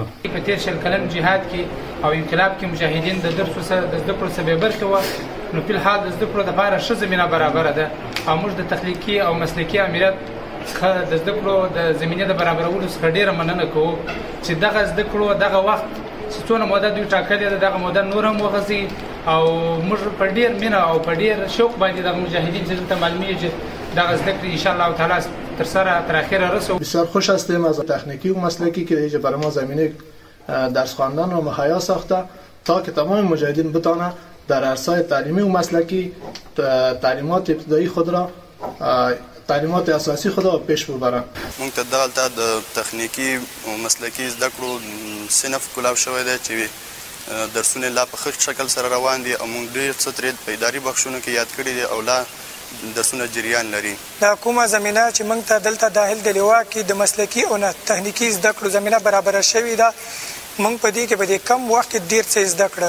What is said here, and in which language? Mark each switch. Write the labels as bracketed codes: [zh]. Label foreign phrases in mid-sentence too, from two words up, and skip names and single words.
[ps] په تیر شل کلن جهاد کې او انقلاب کې مجاهدین د زده کړو څخه بې برخې وه، نو فی الحال د زده کړو دپاره ښه زمینه برابره ده او موږ د تخلیقي او مسلکي امریت څخه د زده کړو د زمینې د برابرولو څخه ډېره مننه کوو چې دغه زده کړو دغه وخت چې څونه موده دوی ټاکلې ده دغه موده نور هم وغځي او موږ په ډېر مینه او په ډېر شوق باندې دغه مجاهدین چې دلته معلومیږي چې دغه زده کړې [ar] انشاءالله تعالی [ps] تر سره تر اخره رسو. [fa] بسیار خوش هستیم از تکنیکی و مسلکی که اینجا برای ما زمینه درس خواندن و مهیا ساخته تا که تمام مجاهدین بتانه در عرصه تعلیمی و مسلکی تعلیمات ابتدایی خود را تعلیمات اساسی خود را پیش ببرن. [ps] موږ ته دلته د تخنیکی او مسلکی زده کړو صنف کولاو شوی دی چې درسونه لا په ښه شکل سره روان دي او موږ ډېر څه ترې په اداري بخشونو کې یاد کړي دي او لا درسونه جریان لري. دا کومه زمینه چې موږ ته دلته داخل د لیوا کې د مسلکي او تخنیکي زده کړو زمینه برابره شوې ده، موږ په دې کې په دې کم وخت کې ډېر څه زده کړه.